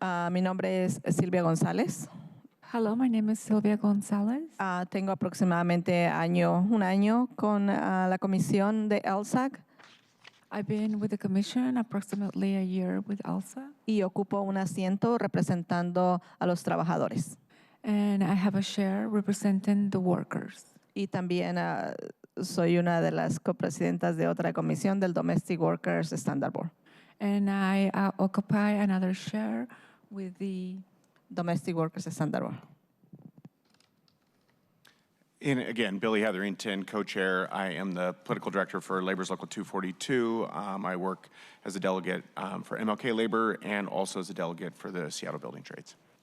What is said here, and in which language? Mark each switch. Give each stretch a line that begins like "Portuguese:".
Spanish: Mi nombre es Silvia González.
English: Hello, my name is Silvia Gonzalez.
Spanish: Tengo aproximadamente un año con la comisión de LSAC.
English: I've been with the commission approximately a year with ELSA.
Spanish: Y ocupo un asiento representando a los trabajadores.
English: And I have a share representing the workers.
Spanish: Y también soy una de las copresidentas de otra comisión del Domestic Workers Standard Board.
English: And I occupy another chair with the Domestic Workers Standard Board. And again, Billy Hetherington, co-chair. I am the political director for Labor's Local 242. I work as a delegate for MLK Labor and also as a delegate for the Seattle Building Trades.